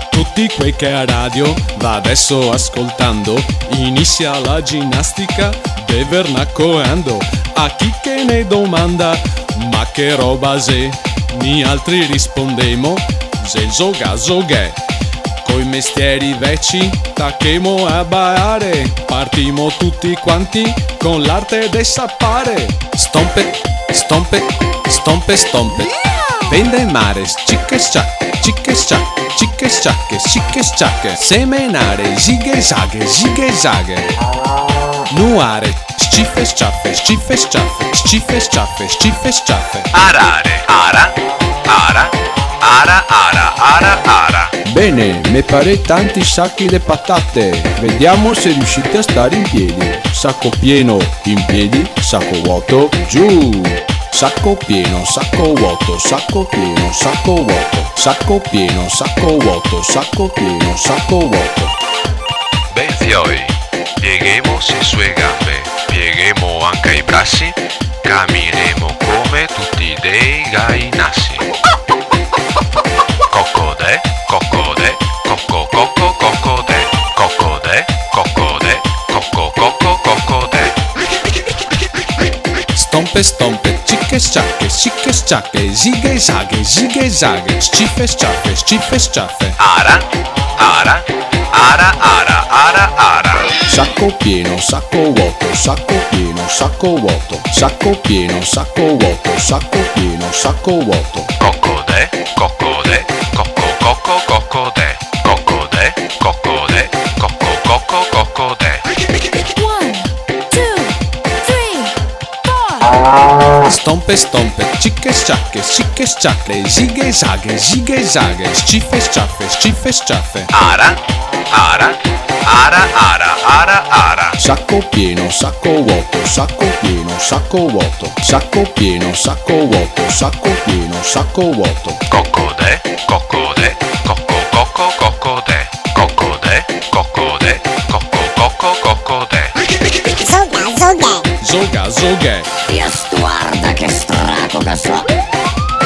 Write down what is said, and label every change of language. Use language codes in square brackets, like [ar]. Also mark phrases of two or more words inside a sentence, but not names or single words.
[vec] tutti quei che a radio va adesso ascoltando, inizia la ginnastica de vernaccolando. A chi che ne domanda, ma che roba se, ni altri rispondemo, se zoga zoghe. Coi mestieri vecchi tacchemo a ballare, partimo tutti quanti con l'arte del sappare. Stompe, stompe, stompe, stompe. Vende mare, cicche sciacche, cicche sciacche, cicche sciacche, cicche sciacche. Semenare, zighe zaghe. Nuare, sciffe sciaffe, sciffe sciaffe, sciffe sciaffe, sciffe sciaffe. Arare, ara, ara, ara, ara, ara, ara. Bene, me pare tanti sacchi di patate. [it] Vediamo se riuscite a stare in piedi. Sacco pieno in piedi, sacco vuoto giù. Sacco pieno, sacco vuoto, sacco pieno, sacco vuoto. Sacco pieno, sacco vuoto, sacco pieno, sacco vuoto. [vec] Ben fioi, pieghiamo le sue gambe, pieghiamo anche i bracci, cammineremo come tutti dei gainassi. Coccode, coccode, cocco, cocco, coccode, coccode, coccode, cocco, cocco, coccode. Stompe, stompe, cicche sciacche, cicche sciacche, zighe zaghe, sciffe sciaffe, sciffe sciaffe. Ara, ara, ara, ara, ara, ara. [it] Sacco pieno, sacco vuoto, sacco pieno, sacco vuoto. Sacco pieno, sacco vuoto, sacco pieno, sacco vuoto. Coccode, coccode, cocco, cocco, coccode, coccode, coccode, cocco, cocco, coccode. 1, 2, 3, 4. Stompe, stompe, cicche sciacche, zighe zaghe, sciffe sciaffe, sciffe sciaffe. Ara, ara, ara, ara, ara, ara. Sacco pieno, sacco vuoto, sacco pieno, sacco vuoto. Sacco pieno, sacco vuoto, sacco pieno, sacco vuoto. Coccode, coccode, cocco, cocco, coccode, coccode, coccode, cocco, cocco, coccode. [vec] Zoga zoghe. Io guarda che straco che so.